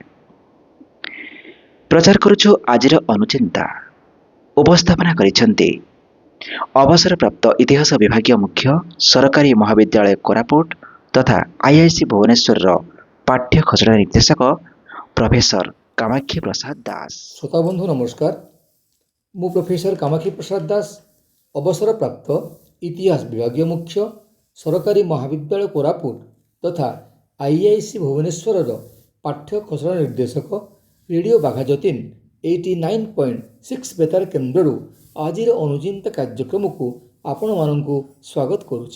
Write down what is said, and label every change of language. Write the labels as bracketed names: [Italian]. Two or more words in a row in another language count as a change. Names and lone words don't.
[Odia] ପ୍ରଚାର କରୁଛୁ ଆଜିର ଅନୁଚିନ୍ତା। ଉପସ୍ଥାପନା କରିଛନ୍ତି ଅବସରପ୍ରାପ୍ତ ଇତିହାସ ବିଭାଗୀୟ ମୁଖ୍ୟ, ସରକାରୀ ମହାବିଦ୍ୟାଳୟ କୋରାପୁଟ ତଥା IIC ଭୁବନେଶ୍ୱରର ପାଠ୍ୟ ଖସଡ଼ା ନିର୍ଦ୍ଦେଶକ ପ୍ରଫେସର କାମାକ୍ଷୀ ପ୍ରସାଦ ଦାସ। [Bangla] শ্রোতা বন্ধু নমস্কার, [Odia] ମୁଁ ପ୍ରଫେସର କାମାକ୍ଷୀ ପ୍ରସାଦ ଦାସ, ଅବସରପ୍ରାପ୍ତ ଇତିହାସ ବିଭାଗୀୟ ମୁଖ୍ୟ, ସରକାରୀ ମହାବିଦ୍ୟାଳୟ କୋରାପୁଟ ତଥା IIC ଭୁବନେଶ୍ୱରର ପାଠ୍ୟ ଖସଡ଼ା ନିର୍ଦ୍ଦେଶକ, ରେଡ଼ିଓ ବାଘା ଯତୀନ 89.6 ବେତାର କେନ୍ଦ୍ରରୁ ଆଜିର ଅନୁଚିନ୍ତା କାର୍ଯ୍ୟକ୍ରମକୁ ଆପଣମାନଙ୍କୁ ସ୍ୱାଗତ କରୁଛି।